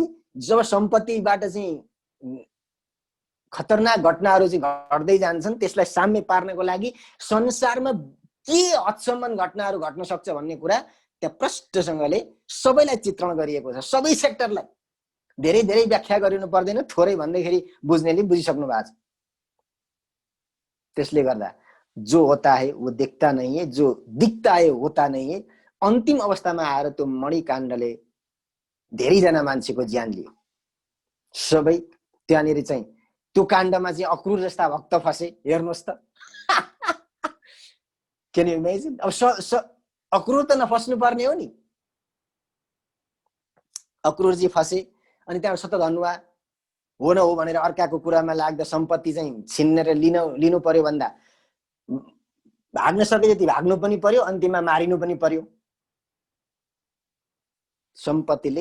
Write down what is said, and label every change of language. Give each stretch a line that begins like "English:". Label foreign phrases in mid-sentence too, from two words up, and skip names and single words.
Nepali: जब सम्पत्तिबाट चाहिँ खतरनाक घटनाहरू चाहिँ घट्दै जान्छन्, त्यसलाई साम्य पार्नको लागि संसारमा के हदसम्म घटनाहरू घट्न सक्छ भन्ने कुरा त्यहाँ प्रष्टसँगले सबैलाई चित्रण गरिएको छ। सबै सेक्टरलाई धेरै धेरै व्याख्या गरिनु पर्दैन, थोरै भन्दाखेरि बुझ्नेले बुझिसक्नु भएको छ। त्यसले गर्दा
Hindi: जो होता है वो दिखता नहीं है, जो दिखता है होता नहीं है।
Nepali: अन्तिम अवस्थामा आएर त्यो मणिकाण्डले धेरैजना मान्छेको ज्यान लियो। सबै त्यहाँनिर चाहिँ त्यो काण्डमा चाहिँ अक्रूर जस्ता भक्त फसे। हेर्नुहोस् त,
English: can you imagine?
Nepali: अब अक्रूर त नफस्नु पर्ने हो नि। अक्रूरजी फसे, अनि त्यहाँ शतधनुवा हो न हो भनेर अर्काको कुरामा लाग्दा सम्पत्ति चाहिँ छिन्नेर लिनु पर्यो भन्दा भाग्न सके जति भाग्नु पनि पर्यो, अन्तिममा मारिनु पनि पर्यो सम्पत्तिले।